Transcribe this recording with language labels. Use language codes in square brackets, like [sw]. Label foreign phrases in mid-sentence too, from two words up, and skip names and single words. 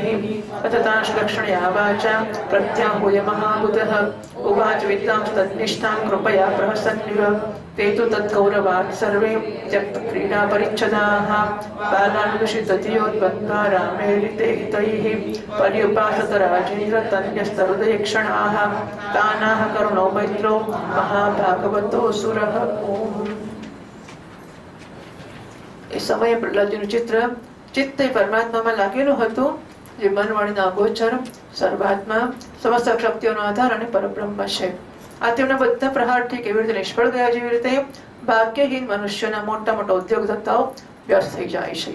[sa] अतताश्लक्षणया वाचा प्रत्याहूय महाबुधः उवाच विद्वांस्तन्निष्ठां कृपया प्रहसन्निव ते तु तद्गौरवात् सर्वे त्यक्तक्रीडापरिच्छदाः बालानुदुषितधियोद्बन्धा रामेरिते हितैः पर्युपासत राजेन्द्र तन्यस्तहृदयक्षणाः तानाः करुणो मैत्रो महाभागवतोऽसुरः. [gu] એ સમયે પ્રહલાદજીનું ચિત્ત પરમાત્મામાં લાગેલું હતું, જે મન વાણીના અગોચર, સર્વાત્મા, સમસ્ત શક્તિઓનો આધાર અને પરબ્રહ્મ છે. આ તેમના બધા પ્રહારથી કેવી રીતે નિષ્ફળ ગયા, જેવી રીતે ભાગ્યહીન મનુષ્યના મોટા મોટા ઉદ્યોગ ધંધાઓ વ્યસ્ત થઈ જાય છે.